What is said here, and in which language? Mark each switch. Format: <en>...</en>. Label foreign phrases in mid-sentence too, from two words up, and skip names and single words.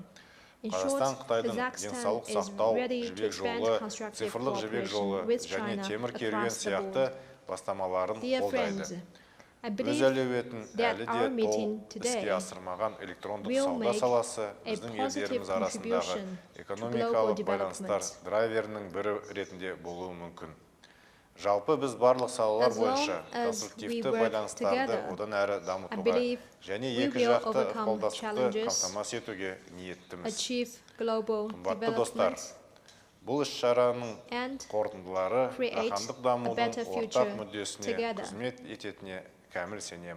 <en>In short, Kazakhstan is ready to expand constructive cooperation with China across the board. Dear friends, I believe that our meeting today will make a positive contribution to global development.</en> <kk>Жалпы біз барлық салалар бойынша конструктивті байланыстарды одан әрі дамытуға және екі жақты ықпалдастықты қамтамасыз етуге ниеттіміз. Қымбатты достар, бұл іс-шараның қорытындылары жаһандық дамудың ортақ мүддесіне қызмет ететініне кәміл сенемін.</kk>